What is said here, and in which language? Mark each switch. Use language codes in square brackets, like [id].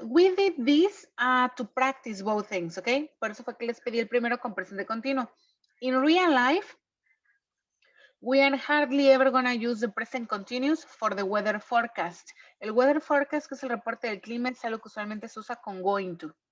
[en] We did this to practice both things. Okay. [es] Por eso fue que les pedí el primero con presente continuo. [en] In real life, we are hardly ever going to use the present continuous for the weather forecast. [es] El weather forecast, que es el reporte del clima, es algo que usualmente se usa con going to.